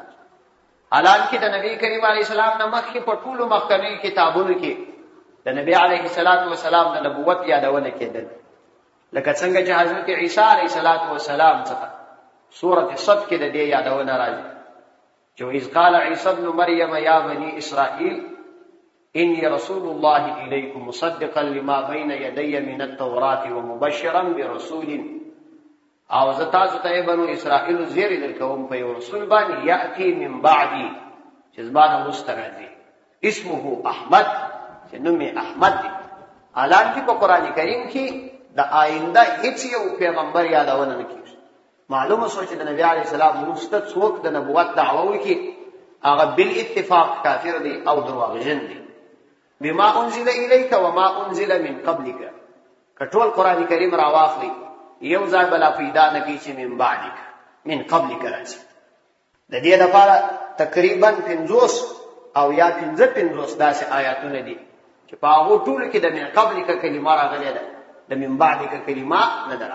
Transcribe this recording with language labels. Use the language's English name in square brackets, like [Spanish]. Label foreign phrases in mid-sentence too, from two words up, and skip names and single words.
[Pashto] حالانکه د نبی کریم علیه السلام نه مخکې په ټولو مخکنیو کتابونو کې د نبی علیه السلام د نبوت یادونه کېدل، لکه څنګه چې حضرت عیسی علیه السلام څخه سورۃ صف کې د دې یادونه راځي چې [Arabic] اذ قال عیسی ابن مریم یا بنی اسرائیل انی رسول الله الیکم مصدقا لما بین یدی من التوراة ومبشرا برسول، [Pashto] او زه تاسو ته بنو اسرائیل زیری درکوم په یو رسول باندې [Arabic] یاتی من بعدی [Pashto] چې زبانه وروسته راځي [Arabic] اسمه احمد [Pashto] چې نوم یې احمد دی. حالانکه په قران کریم کې د آینده هیڅ یو پیغمبر یادونه نه کیږي. معلومه شو چې د نبی علیه السلام وروسته څوک د نبوت دعوه وکړي هغه بل اتفاق کافر دی او دروغجن دی. [Arabic] بما انزل الیک وما انزل من قبلک، [Pashto] کټول قران کریم راواخلی یو ځای بلا پیدا نه کی چې [Arabic] من بعدک من قبلک [Pashto] راځي. د دې لپاره تقریبا 50 او یا 55 داسې آیاتونه دي چې په هغه ټول کې د [Arabic] من قبلک [Pashto] کلمه راغلې ده، د [Arabic] من بعدک [Pashto] کلمه نه ده.